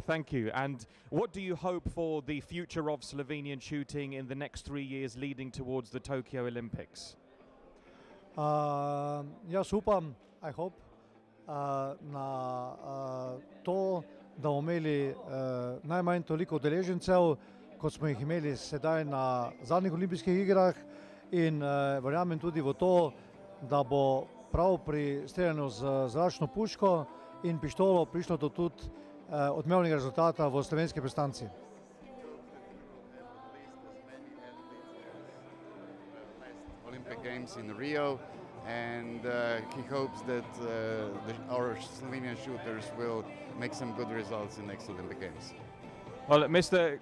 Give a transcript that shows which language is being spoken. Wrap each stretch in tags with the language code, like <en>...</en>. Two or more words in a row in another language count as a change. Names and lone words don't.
<en>Thank you. And what do you hope for the future of Slovenian shooting in the next 3 years leading towards the Tokyo Olympics?</en> <sl>Jaz upam,</sl> <en>I hope,</en> <sl>na to, da bomo imeli najmanj toliko udeležencev, kot smo jih imeli sedaj na zadnjih olimpijskih igrah, in verjamem tudi v to, da bo prav pri streljanju z zračno puško in pištolo prišlo do tudi odmevnega rezultata v slovenski prestolnici.</sl> <en>Olympic Games in Rio, and he hopes that our Slovenian shooters will make some good results in next Olympic Games. Well, Mr.</en>